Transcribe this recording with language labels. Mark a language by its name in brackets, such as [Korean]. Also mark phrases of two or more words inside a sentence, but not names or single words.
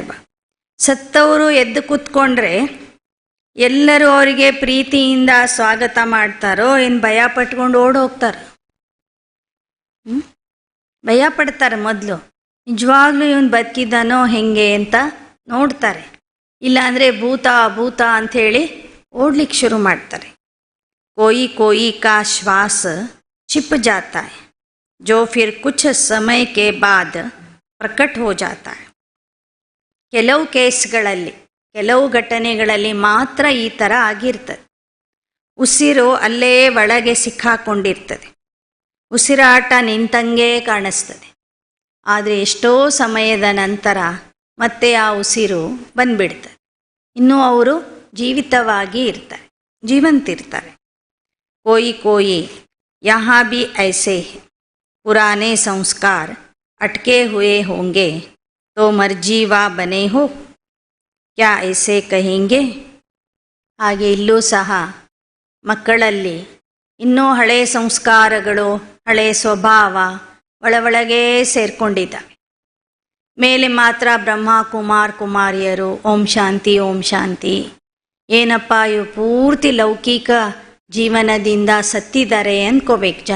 [Kannada] ಸತ್ತವರು ಎದ್ದು ಕೂತ್ಕೊಂಡ್ರೆ ಎಲ್ಲರೂ ಅವರಿಗೆ ಪ್ರೀತಿಯಿಂದ ಸ್ವಾಗತ ಮಾಡ್ತಾರೋ ಏನು ಭಯ ಪಟ್ಕೊಂಡು ಓಡಿ ಹೋಗ್ತಾರೆ? ಭಯ ಪಡ್ತಾರೆ. ಮೊದಲು ನಿಜವಾಗ್ಲೂ ಇವನು ಬದುಕಿದ್ದಾನೋ ಹೆಂಗೆ ಅಂತ ನೋಡ್ತಾರೆ. ಇಲ್ಲಾಂದರೆ ಭೂತ ಭೂತ ಅಂಥೇಳಿ ಓಡ್ಲಿಕ್ಕೆ ಶುರು ಮಾಡ್ತಾರೆ. [Hindi] कोई कोई का श्वास छिप जाता है जो फिर कुछ समय के बाद प्रकट हो जाता है. [Kannada] ಕೆಲವು ಕೇಸ್ಗಳಲ್ಲಿ, ಕೆಲವು ಘಟನೆಗಳಲ್ಲಿ ಮಾತ್ರ ಈ ಥರ ಆಗಿರ್ತದೆ. ಉಸಿರು ಅಲ್ಲೇ ಒಳಗೆ ಸಿಕ್ಕಾಕೊಂಡಿರ್ತದೆ, ಉಸಿರಾಟ ನಿಂತಂಗೆ ಕಾಣಿಸ್ತದೆ. ಆದರೆ ಎಷ್ಟೋ ಸಮಯದ ನಂತರ ಮತ್ತೆ ಆ ಉಸಿರು ಬಂದ್ಬಿಡ್ತದೆ. ಇನ್ನೂ ಅವರು ಜೀವಿತವಾಗಿ ಇರ್ತಾರೆ, ಜೀವಂತಿರ್ತಾರೆ. [Hindi] कोई कोई यहाँ भी ऐसे पुराने संस्कार अटके हुए होंगे तो मर्जीवा बने हो क्या ऐसे कहेंगे? [Kannada] ಹಾಗೆ ಇಲ್ಲೂ ಸಹ ಮಕ್ಕಳಲ್ಲಿ ಇನ್ನೂ ಹಳೆಯ ಸಂಸ್ಕಾರಗಳು, ಹಳೆಯ ಸ್ವಭಾವ ಒಳಗೆ ಸೇರ್ಕೊಂಡಿದ್ದಾವೆ. ಮೇಲೆ ಮಾತ್ರ ಬ್ರಹ್ಮ ಕುಮಾರ್ ಕುಮಾರಿಯರು ಓಂ ಶಾಂತಿ ಓಂ ಶಾಂತಿ. ಏನಪ್ಪ ಇವು ಪೂರ್ತಿ ಲೌಕಿಕ ಜೀವನದಿಂದ ಸತ್ತಿದ್ದಾರೆ ಅಂದ್ಕೋಬೇಕು ಜನ.